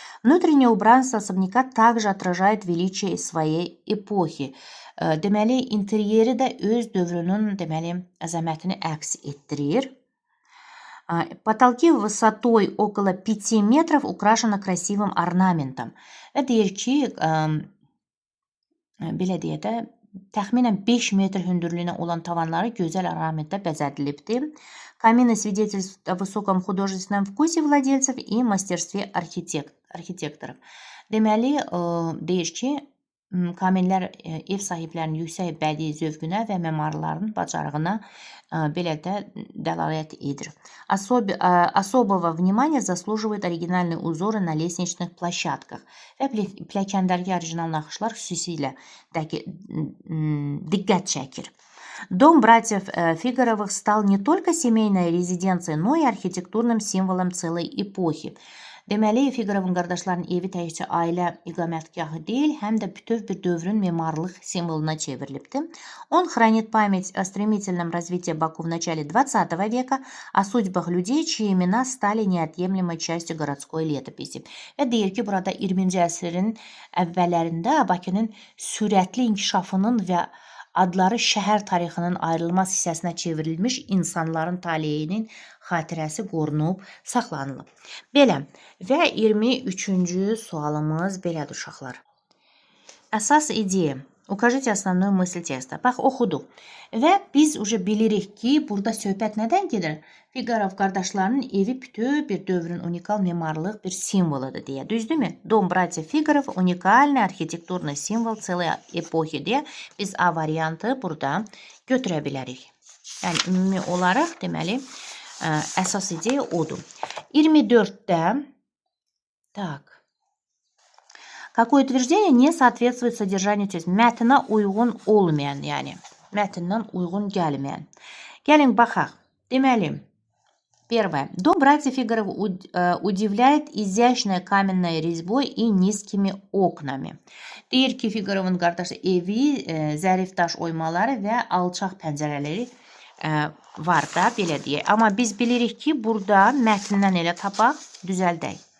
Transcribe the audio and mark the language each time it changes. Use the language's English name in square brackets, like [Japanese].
[Russian] Внутреннее убранство особняка также отражает величие своей эпохи. [Azerbaijani] Deməli, interyeri də öz dövrünün, deməli, əzəmətini əks etdirir. [Russian] Потолки высотой около 5 метров украшены красивым орнаментом. [Azerbaijani] Və deyir ki, belə deyək də, təxminən 5 metr hündürlüyünə olan tavanları gözəl ornamentlə bəzədilibdir. [Russian] Камины свидетельствуют о высоком художественном вкусе владельцев и мастерстве arxitektorов. [Azerbaijani] Deməli, deyir ki, kaminlər ev sahiblərinin yüksək bədii zövqünə və memarların bacarığına belə də dəlalət edir. [Russian] Особого внимания заслуживают оригинальные узоры на лестничных площадках. [Azerbaijani] Və pilləkəndəki orijinal naxışlar xüsusilə diqqət çəkir. [Russian] Дом братьев Фигаровых стал не только семейной резиденцией, но и архитектурным символом целой эпохи. [Azerbaijani] Deməli, Figarovun qardaşlarının evi təkcə ailə iqamətgahı deyil, həm də bütöv bir dövrün memarlıq simvoluna çevrilibdir. [Russian] Он хранит память о стремительном развитии Баку в начале 20 века, о судьбах людей, чьи имена стали неотъемлемой частью городской летописи. [Azerbaijani] Və deyir ki, burada 20-ci əsrin əvvəllərində Bakının sürətli inkişafının və adları şəhər tarixinin ayrılmaz hissəsinə çevrilmiş insanların taleyinin xatirəsi qorunub, saxlanılıb. Belə və 23-cü sualımız belədir uşaqlar. Əsas ideya. [Russian] Укажите основную мысль testa. [Azerbaijani] Bax, oxuduq. Və biz bilirik ki, burada söhbət nədən gedir? Figarov qardaşlarının evi bütöv bir dövrün unikal memarlıq bir simvoludur deyə. Düzdürmü? [Russian] Дом братьев Фигаров уникальный архитектурный символ целой эпохи [Azerbaijani] deyə biz A variantı burada götürə bilərik. Yəni, ümumi olaraq deməli, əsas ideya odur. [Russian] 24-də Какое утверждение не соответствует содержанию test? [Azerbaijani] Mətnə uyğun olmayan, yəni mətndən uyğun gəlməyən. Gəlin baxaq. Deməli, первое. [Russian] Дом братьев Фигаров удивляет изящной каменной резьбой и низкими окнами. [Azerbaijani] Deyir ki, Figarovun qardaşı evi zərif daş oymaları və alçaq pəncərələri var da, belə deyək. Amma biz bilirik ki, burada mətndən elə tapaq, düzəldək.